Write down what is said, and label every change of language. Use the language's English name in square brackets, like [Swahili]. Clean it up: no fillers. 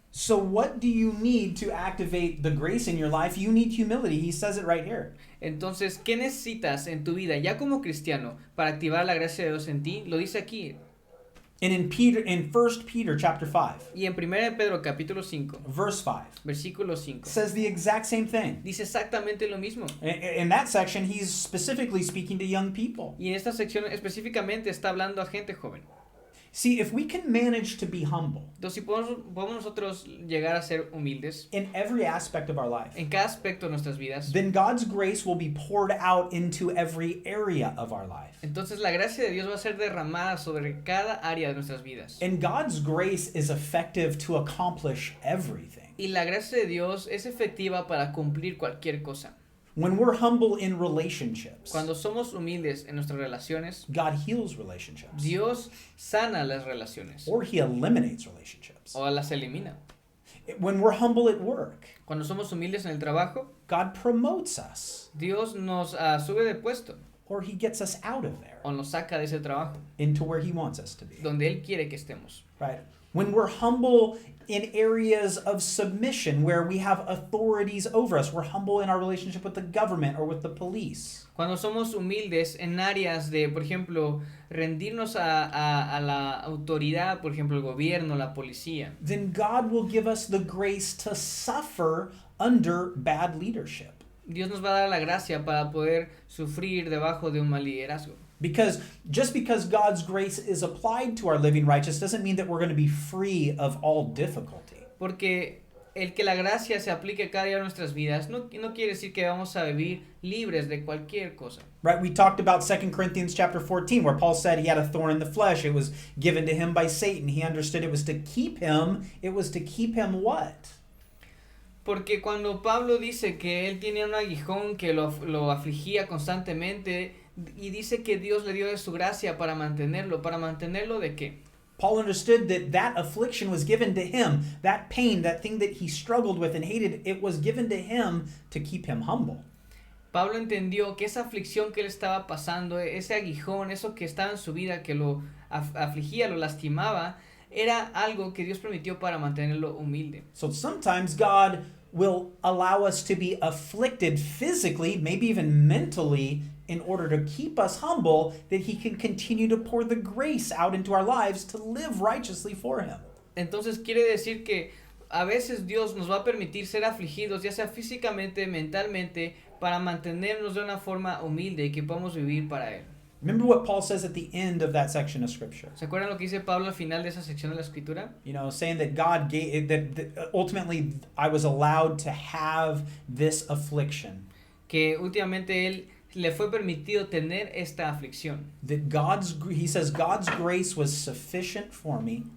[English] So what do you need to activate the grace in your life? You need humility. He says it right here. [Spanish] Entonces, ¿qué necesitas en tu vida, ya como cristiano, para activar la gracia de Dios en ti? Lo dice aquí. [English] And in 1 Peter chapter 5, [Spanish] Y en 1 Pedro capítulo 5, [English] verse 5, [Spanish] versículo 5, [English] says the exact same thing. [Spanish] dice exactamente lo mismo. [English] In that section, he's specifically speaking to young people. [Spanish] Y en esta sección específicamente está hablando a gente joven. [English] See, if we can manage to be humble [Spanish] Entonces, si podemos nosotros llegar a ser humildes [English] in every aspect of our life, [Spanish] en cada aspecto de nuestras vidas, [English] then God's grace will be poured out into every area of our life. [Spanish] entonces la gracia de Dios va a ser derramada sobre cada área de nuestras vidas. [English] And God's grace is effective to accomplish everything. [Spanish] Y la gracia de Dios es efectiva para cumplir cualquier cosa. [English] When we're humble in relationships, [Spanish] Cuando somos humildes en nuestras relaciones, [English] God heals relationships. [Spanish] Dios sana las relaciones [English] Or He eliminates relationships. [Spanish] o las elimina. [English] When we're humble at work, [Spanish] Cuando somos humildes en el trabajo, [English] God promotes us. [Spanish] Dios nos sube de puesto [English] Or He gets us out of there [Spanish] o nos saca de ese trabajo [English] into where He wants us to be. [Spanish] donde Él quiere que estemos. [English] Right? When we're humble in areas of submission where we have authorities over us, we're humble in our relationship with the government or with the police. [Spanish] Cuando somos humildes en áreas de, por ejemplo, rendirnos a la autoridad, por ejemplo, el gobierno, la policía, [English] Then God will give us the grace to suffer under bad leadership. [Spanish] Dios nos va a dar la gracia para poder sufrir debajo de un mal liderazgo. [English] Because just because God's grace is applied to our living righteous doesn't mean that we're going to be free of all difficulty. [Spanish] Porque el que la gracia se aplique cada día a nuestras vidas no quiere decir que vamos a vivir libres de cualquier cosa. [English] Right? We talked about 2 Corinthians chapter 14 where Paul said he had a thorn in the flesh. It was given to him by Satan. He understood it was to keep him. It was to keep him what? [Spanish] Porque cuando Pablo dice que él tenía un aguijón que lo afligía constantemente y dice que Dios le dio de su gracia para mantenerlo ¿de qué? [English] Paul understood that that affliction was given to him. That pain, that thing that he struggled with and hated, it was given to him to keep him humble. [Spanish] Pablo entendió que esa aflicción que él estaba pasando, ese aguijón, eso que estaba en su vida, que lo afligía, lo lastimaba, era algo que Dios permitió para mantenerlo humilde. [English] So sometimes God will allow us to be afflicted physically, maybe even mentally, in order to keep us humble, that he can continue to pour the grace out into our lives to live righteously for him. [Spanish] Entonces quiere decir que a veces Dios nos va a permitir ser afligidos, ya sea físicamente, mentalmente, para mantenernos de una forma humilde y que podamos vivir para Él. [English] Remember what Paul says at the end of that section of scripture. [Spanish] ¿Se acuerdan lo que dice Pablo al final de esa sección de la escritura? [English] You know, saying that God gave, that ultimately I was allowed to have this affliction. [Spanish] Que últimamente él le fue permitido tener esta aflicción. [English] That he says God's grace was sufficient for me.